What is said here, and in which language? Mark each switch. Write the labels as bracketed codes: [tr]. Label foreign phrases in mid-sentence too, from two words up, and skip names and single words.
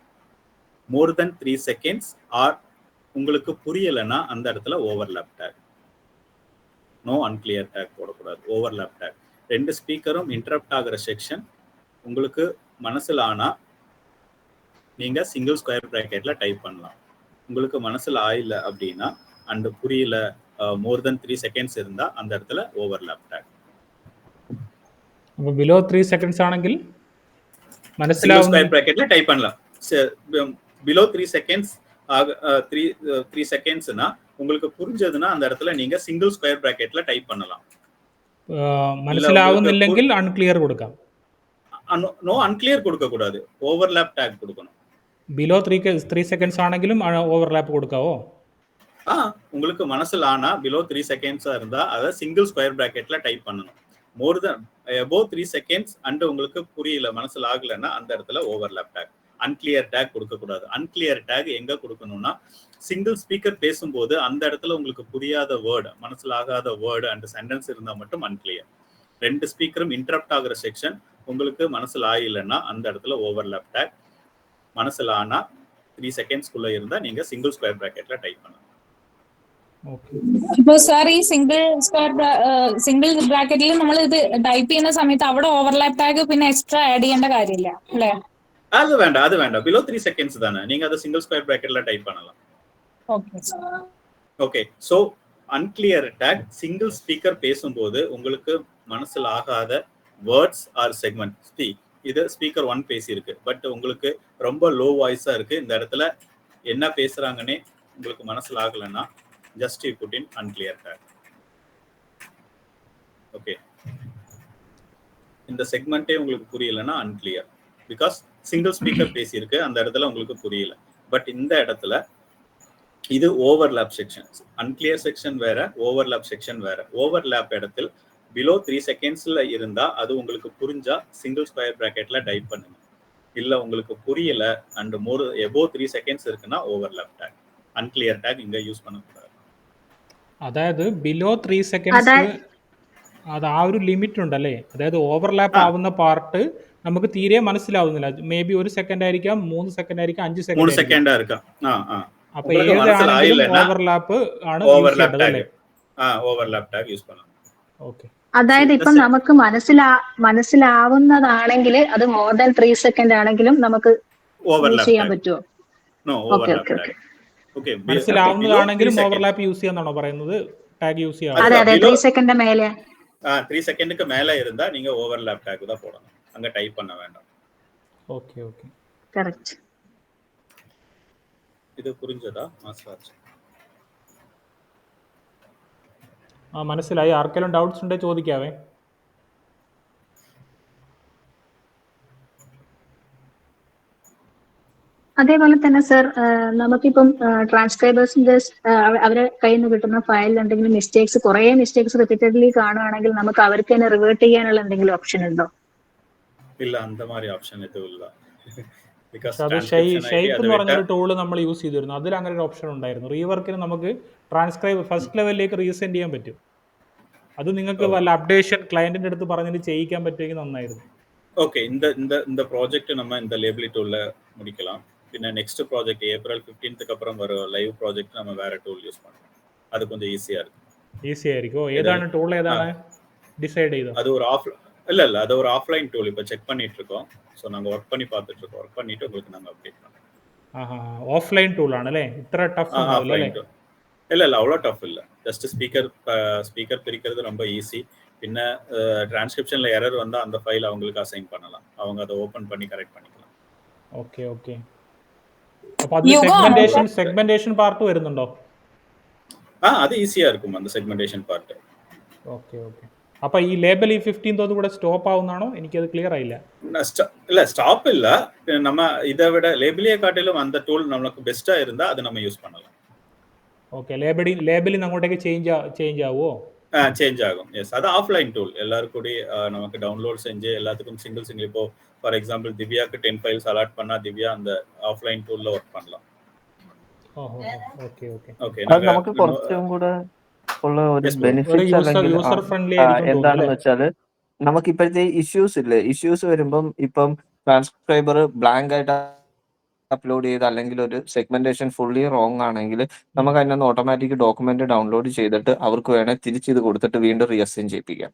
[en] more than 3 seconds or [ta] உங்களுக்கு புரியலைன்னா அந்த இடத்துல [en] overlap tag, no unclear tag [ta] போடக்கூடாது, [en] overlap tag. [ta] 2 ஸ்பீக்கரும் இன்டரப்ட் ஆகிற செக்ஷன் உங்களுக்கு மனசில் ஆனா நீங்க [en] single square [ta] பிராக்கெட்ல டைப் பண்ணலாம். உங்களுக்கு மனசில் ஆயில அப்படின்னா அண்ட் புரியல [en] more than 3 seconds [ta] இருந்தா அந்த இடத்துல [en] overlap tag. [ml] അപ്പോൾ [en] below 3 seconds [ml] ആണെങ്കിൽ [ta] சிங்கிள் [ml] മനസ്സിലാവുന്ന [en] square bracketல [ta] டைப் பண்ணலாம். [en] below 3 seconds [ta] 3 செகண்ட்ஸ்னா உங்களுக்கு புரிஞ்சதுன்னா அந்த இடத்துல நீங்க [en] single square [ta] பிராக்கெட்ல டைப் பண்ணலாம். [ml] മനസ്സിലാവുന്നില്ലെങ്കിൽ അൺക്ലിയർ കൊടുക്കാം. [ta] நோ அன்கிளியர் கொடுக்க கூடாது, [en] overlap tag [ta] கொடுக்கணும். [en] below 3 seconds [ml] ആണെങ്കിലും ഓവർലാപ്പ് കൊടുക്കാവോ? [ta] உங்களுக்கு மனசில் ஆனா பிலோ 3 செகண்ட்ஸா இருந்தா அதை [en] single square [ta] பிராக்கெட்ல டைப் பண்ணணும். [en] more than above 3 seconds and [ta] உங்களுக்கு புரியல மனசில் ஆகலைன்னா அந்த இடத்துல [en] overlap tag, unclear tag [ta] கொடுக்க கூடாது. [en] unclear tag [ta] எங்க கொடுக்கணும்னா [en] single speaker [ta] பேசும்போது அந்த இடத்துல உங்களுக்கு புரியாத வேர்டு, மனசில் ஆகாத வேர்டு அண்ட் சென்டென்ஸ் இருந்தா மட்டும் அன்கிளியர். 2 ஸ்பீக்கரும் இன்டரப்ட் ஆகிற செக்ஷன் உங்களுக்கு மனசில் ஆகலைன்னா அந்த இடத்துல [en] overlap tag, [ta] மனசில் ஆனா 3 செகண்ட்ஸ்குள்ள இருந்தா நீங்க [en] single square [ta] பிராக்கெட்ல டைப் பண்ணணும். [ml] ഇപ്പൊ സാർ ഈ സിംഗിൾ ബ്രാക്കറ്റിൽ നമ്മൾ ഇത് ടൈപ്പ് ചെയ്യുന്ന സമയത്ത് അവിടെ [en] overlap tag [ml] പിന്നെ [en] extra add [ml] ചെയ്യേണ്ട കാര്യമില്ല അല്ലേ? [ta] அது வேண்டாம். [en] below 3 seconds [ta] தானே, நீங்க அதை [en] single square [ta] பிராக்கெட்ல டைப் பண்ணலாம். [en] okay, so unclear tag single speaker [ta] பேசும்போது உங்களுக்கு மனசில் ஆகாத [en] words or segment. [ta] இது ஸ்பீக்கர் 1 பேசியிருக்கு, பட் உங்களுக்கு ரொம்ப லோ வாய்ஸா இருக்கு, இந்த இடத்துல என்ன பேசுறாங்கன்னே உங்களுக்கு மனசில் ஆகலைன்னா [en] just you put in unclear tag. [ta] Okay, இந்த செக்மெண்டே உங்களுக்கு புரியலன்னா unclear, because சிங்கிள் ஸ்பீக்கர் பேசியிருக்கு, அந்த இடத்துல உங்களுக்கு புரியல. பட் இந்த இடத்துல இது [en] overlap section, unclear section [ta] வேற, [en] overlap section [ta] வேற. ஓவர்லேப் இடத்தில் பிலோ 3 செகண்ட்ஸ்ல இருந்தா அது உங்களுக்கு புரிஞ்சா [en] single square [ta] பிராக்கெட்ல டைப் பண்ணுங்க. இல்ல உங்களுக்கு புரியல [en] and more above 3 seconds [ta] இருக்குன்னா [en] overlap tag, unclear tag [ta] இங்க யூஸ் பண்ணக்கூடாது. [ml] അതായത് [en] below 3 seconds [ml] അത് ആ ഒരു ലിമിറ്റ് ഉണ്ടല്ലേ, അതായത് ഓവർലാപ്പ് ആവുന്ന പാർട്ട് നമുക്ക് തീരെ മനസ്സിലാവുന്നില്ല. [en] may be 1 second [ml] ആയിരിക്കാം, 3 സെക്കൻഡ് ആയിരിക്കാം, 5 സെക്കൻഡ് ആയിരിക്കാം. അപ്പൊ ഏതാണെങ്കിലും ഓവർലാപ്പ് ആണ് [en] overlap tag use [ta] பண்ணலாம். [en] okay, [ml] അതായത് ഇപ്പം നമുക്ക് മനസ്സിലാവുന്നതാണെങ്കിൽ അത് [en] more than 3 second [ml] ആണെങ്കിലും നമുക്ക് യൂസ് ചെയ്യാൻ പറ്റുമോ? [en] okay okay okay, [ml] മനസ്സിലാവുന്നതാണെങ്കിലും [en] overlap use [ml] ചെയ്യാന്നാണോ പറയുന്നത്? [en] tag use [ml] ചെയ്യാം. അതെ 3 സെക്കൻഡ് മേലെ [ta] 3 செகண்டுக்கு மேல இருந்தா நீங்க [en] overlap tag [ta] தான் போடணும், அங்க டைப் பண்ண வேண்டாம். [en] okay okay, [ml] കറക്റ്റ്. [ta] இது புரிஞ்சதா மாஸ்டர்? [ml] മനസ്സിലായി. ആർക്കെങ്കിലും ഡൗട്ട്സ് ഉണ്ടെങ്കിൽ ചോദിക്കാവേ. അതേപോലെ തന്നെ സർ, നമുക്കിപ്പം ട്രാൻസ്ക്രൈബേഴ്സിന്റെ അവരെ കയ്യിൽ നിന്ന് കിട്ടുന്ന ഫയലിൽ എന്തെങ്കിലും കുറേ മിസ്റ്റേക്സ് റിപ്പീറ്റഡ്ലി കാണുകയാണെങ്കിൽ നമുക്ക് അവർക്ക് തന്നെ റിവേർട്ട് ചെയ്യാനുള്ള എന്തെങ്കിലും ഓപ്ഷൻ ഉണ്ടോ? ഇല്ല, [ta] அந்த மாதிரி ஆப்ஷன் எதுவும் இல்ல. [ml] അത് ഷേപ്പ് എന്ന് പറഞ്ഞൊരു ടൂള് നമ്മൾ യൂസ് ചെയ്തിരുന്നു, അതിൽ അങ്ങനെ ഒരു ഓപ്ഷൻ ഉണ്ടായിരുന്നു. റീവർക്കിന് നമുക്ക് ട്രാൻസ്ക്രൈബ് ഫസ്റ്റ് ലെവലിലേക്ക് റീസെൻഡ് ചെയ്യാൻ പറ്റും. അത് നിങ്ങൾക്ക് വല്ല അപ്ഡേഷൻ ക്ലയന്റിന്റെ അടുത്ത് പറഞ്ഞിട്ട് ചെയ്യിക്കാൻ പറ്റുമെങ്കിൽ നന്നായിരുന്നു. [ta] ஓகே, இந்த ப்ராஜெக்ட் நம்ம இந்த லேபிள் டூல்ல முடிக்கலாம். [ml] പിന്നെ [en] next project [ml] ഏപ്രിൽ 15th അപ്പുറം വരും [en] live project [ta] நம்ம வேற டூல் யூஸ் பண்ணலாம். அது கொஞ்சம் ஈஸியா இருக்கும். ஈஸியா இருக்கும். ஏதான டூல் ஏதான டிசைட் செய்தோம்? அது ஒரு அது ஒரு [en] offline tool. [ta] இப்போ செக் பண்ணிட்டு இருக்கோம். சோ நாங்க வர்க் பண்ணி பார்த்துட்டு இருக்கோம். வர்க் பண்ணிட்டு உங்களுக்கு நாங்க அப்டேட் பண்றோம். [en] offline tool [ta] ஆனலே இത്ര டஃப் ஆனல? இல்ல அவ்வளோ டஃப் இல்ல. [en] just speaker [ta] பிரிக்கிறது ரொம்ப ஈஸி. பின்ன டிரான்ஸ்கிரிப்ஷனில் எரர் வந்தால் அந்த ஃபைல் அவங்களுக்கு அசைன் பண்ணலாம், அவங்க அதை ஓப்பன் பண்ணி கரெக்ட் பண்ணிக்கலாம். [en] okay okay. [ml] അപ്പൊ അതിൽ [en] segmentation part [ml] വരുന്നുണ്ടോ? [ta] അത് ഈസിயாக இருக்கும் அந்த [en] segmentation part. okay okay. [ml] അപ്പൊ ഈ ലേബൽ ഈ 15th കൂടെ സ്റ്റോപ്പ് ആവുന്നാണോ? എനിക്കത് ക്ലിയർ ആയില്ല. [ta] இல்லை ஸ்டாப் இல்லை, நம்ம இதை விட லேபிளியை காட்டிலும் அந்த டூல் நமக்கு பெஸ்ட்டாக இருந்தால் அதை நம்ம யூஸ் பண்ணலாம். [ml] ഓക്കെ. ലേബലിൽ അങ്ങോട്ടേക്ക് ചേഞ്ച് ആവുമോ? [ta] சேஞ்ச் ஆகும். எஸ், அது [en] offline tool. [ta] எல்லாரும் கூட நமக்கு டவுன்லோட் செஞ்சு எல்லாத்துக்கும் சிங்கிள் இப்போ [en] for example [ta] திவ்யாக்கு [en] 10 files allot [ta] பண்ணா திவ்யா அந்த ஆஃப்லைன் டூல்ல ஒர்க் பண்ணலாம். [en] okay okay. okay, [ml] അത് നമുക്ക് കുറച്ചും കൂടെ ഉള്ള ഒരു ബെനിഫിറ്റ് അല്ലെങ്കിൽ [en] user friendly [ml] എന്താണെന്ന് വെച്ചാൽ നമുക്ക് ഇപ്പോഴത്തെ ഇഷ്യൂസ് ഇല്ലേ, ഇഷ്യൂസ് വരുമ്പം ഇപ്പം ട്രാൻസ്ക്രൈബർ ബ്ലാങ്ക് ആയിട്ട് അപ്ലോഡ് ചെയ്ത് അല്ലെങ്കിൽ ഒരു സെഗ്മെന്റേഷൻ [en] fully wrong [ml] ആണെങ്കിൽ നമുക്ക് അതിനകത്ത് [en] automatic document download [ml] ചെയ്തിട്ട് അവർക്ക് വേണേൽ തിരിച്ചിത് കൊടുത്തിട്ട് വീണ്ടും റീഅസൈൻ ചെയ്യിപ്പിക്കാം.